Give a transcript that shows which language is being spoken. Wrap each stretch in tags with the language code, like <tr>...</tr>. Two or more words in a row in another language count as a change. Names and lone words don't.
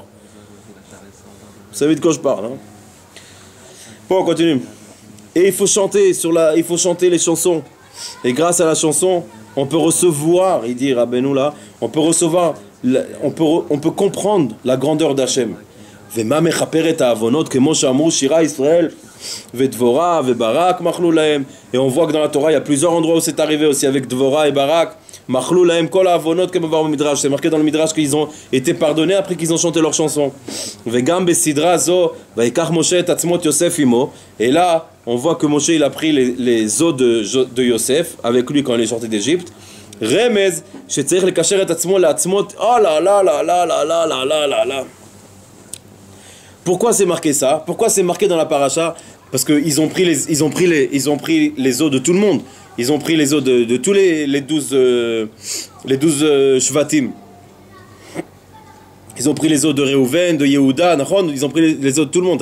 <fr>Vous savez de quoi je parle, hein? Bon, on continue. Et il faut chanter les chansons. Et grâce à la chanson, on peut recevoir, il dit Rabbeinu là, on peut recevoir, on peut comprendre la grandeur d'Hachem.</fr> <he>ומה מכפר את העוונות כמו שאמרו שירה ישראל ודבורה וברק מחלו להם.</he> <fr>Et on voit que dans la Torah il y a plusieurs endroits où c'est arrivé aussi avec Dvora et Barak.</fr> <he>מחלו להם כל העוונות כמו בעבר במדרש.</he> <fr>C'est marqué dans le Midrash qu'ils ont été pardonnés après qu'ils ont chanté leur chanson.</fr> <he>וגם בסדרה זו ויקח משה את עצמות יוסף עמו.</he> <fr>Et là on voit que Moshe il a pris les os de Yosef avec lui quand il est sorti d'Égypte.</fr> <he>רמז שצריך לקשר את עצמו לעצמות.</he> <fr>Oh là là là là là là là là là là. Pourquoi c'est marqué ça? Pourquoi c'est marqué dans la paracha? Parce qu'ils ont pris les os de tout le monde. Ils ont pris les os de tous les 12 Shvatim. Ils ont pris les os de Reuven, de Yehuda, ils ont pris les os de tout le monde.</fr>